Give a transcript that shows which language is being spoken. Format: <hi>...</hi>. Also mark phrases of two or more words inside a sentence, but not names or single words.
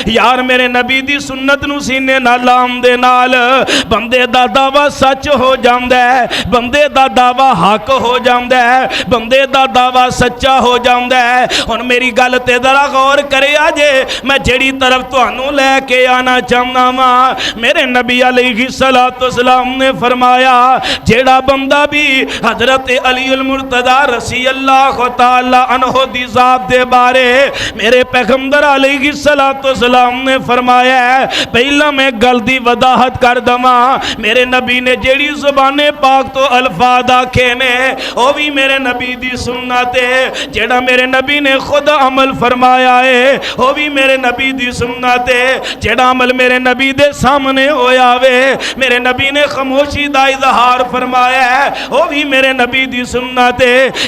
<pa>یار میرے نبی دی سنت نوں سینے نال لاؤن دے نال بندے دا دعویٰ سچ ہو جاندا ہے، بندے دا دعویٰ حق ہو جاندا ہے، بندے دا دعویٰ سچا ہو جاندا ہے. ہن میری گل تے ذرا غور کریا جے، میں جیہڑی طرف تہانوں لے کے آنا چاہندا واں، میرے نبی علیہ السلام نے فرمایا جیہڑا بندہ بھی حضرت علی المرتضیٰ</pa> <ar>رضي الله تعالى عنه</ar> <pa>دی ذات دے بارے میرے پیغمبر علیہ السلام نے فرمایا پہلاں میں گل دی وضاحت کر دواں، میرے نبی نے جیہڑی زبانِ پاک توں الفاظ آکھے نے او بھی میرے نبی دی سنت ہے، جیہڑا میرے نبی نے خود عمل فرمایا ہے او بھی میرے نبی دی سنت ہے، جیہڑا عمل میرے نبی دے سامنے ہویا تے میرے نبی نے خاموشی دا اظہار فرمایا ہے او بھی میرے نبی دی سنت ہے.</pa>